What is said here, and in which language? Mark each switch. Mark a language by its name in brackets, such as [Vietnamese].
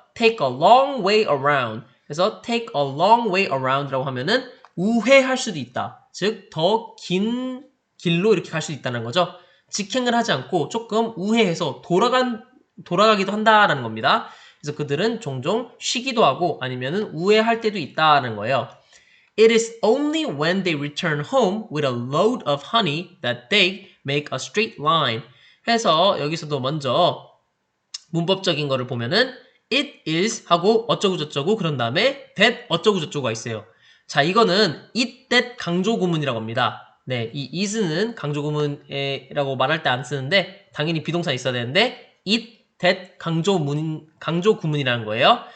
[English] take a long way around. [Korean] 그래서 [English] take a long way around라고 하면은 [Korean] 우회할 수도 있다. 즉, 더 긴 길로 이렇게 갈 수 있다는 거죠. 직행을 하지 않고 조금 우회해서 돌아가기도 한다라는 겁니다. 그래서 그들은 종종 쉬기도 하고 아니면은 우회할 때도 있다는 거예요. [English] It is only when they return home with a load of honey that they make a straight line. [Korean] 해서 여기서도 먼저 문법적인 거를 보면은 it is 하고 어쩌고저쩌고 그런 다음에 that 어쩌고저쩌고가 있어요. 자, 이거는 it that 강조 구문이라고 합니다. 네, 이 is는 강조 구문이라고 말할 때 안 쓰는데 당연히 비동사 있어야 되는데 it that 강조 구문이라는 거예요.